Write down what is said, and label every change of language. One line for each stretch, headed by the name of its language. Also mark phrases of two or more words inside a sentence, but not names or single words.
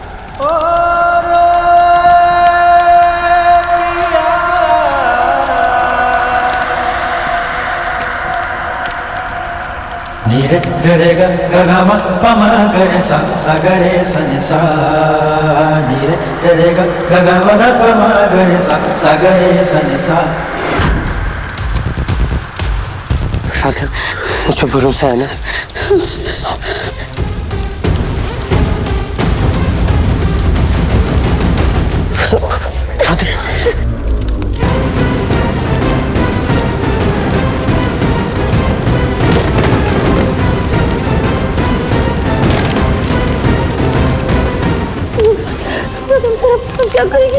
Hindi: रे रे ग ग ग म प म ग रे सा सा ग रे सा नि सा नि रे रे ग ग ग म ध प म ग रे सा सा ग रे सा नि सा। राधा, मुझे भरोसा है ना? राधा, हम क्या करेंगे?